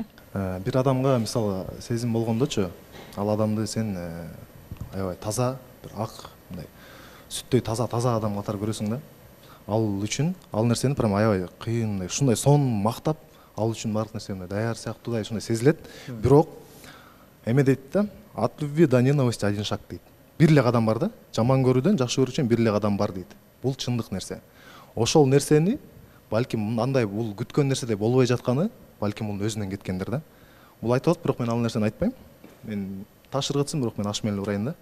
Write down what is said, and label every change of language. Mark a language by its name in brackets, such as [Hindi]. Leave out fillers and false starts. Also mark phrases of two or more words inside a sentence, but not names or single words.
[Kyrgyz] Бир адамга мисалы сезим болгондочу, ал адамды сен аябай таза, бир ак, мындай сүттөй таза адам катары көрөсүң да. Ал үчүн ал нерсени прям аябай кыйын, ушундай сон мактап, ал үчүн баардык нерсе даяр сыяктуудай ушундай сезилет. Бирок эме дейт да, [Russian] от любви до ненависти один шаг дейт. [Kyrgyz] Бир эле кадам бар да, жаман көрүүдөн жакшы көрүүчүн бир эле кадам бар дейт. Бул чындык нерсе. Ошол нерсени балким андай бул күткөн нерседей болбой жатканы, балким бул өзүнөн кеткендир да. Бул айтып атат, бирок мен ал нерсени айтпайм. Мен таш ыргытсын, бирок мен аш менен урайын да.